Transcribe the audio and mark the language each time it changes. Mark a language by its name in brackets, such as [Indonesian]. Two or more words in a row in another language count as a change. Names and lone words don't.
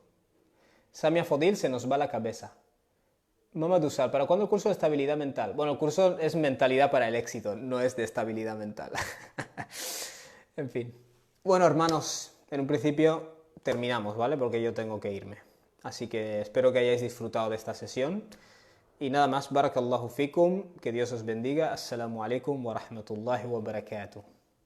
[Spanish] Samia Fodil, se nos va la cabeza. Mamá Dusal, ¿para cuándo el curso de estabilidad mental? Bueno, el curso es mentalidad para el éxito, no es de estabilidad mental. En fin. Bueno, hermanos, en un principio terminamos, ¿vale? Porque yo tengo que irme. Así que espero que hayáis disfrutado de esta sesión. Y nada más, [Arabic] بارك الله فيكم, [Spanish] que Dios os bendiga. [Arabic] السلام عليكم ورحمة الله وبركاته.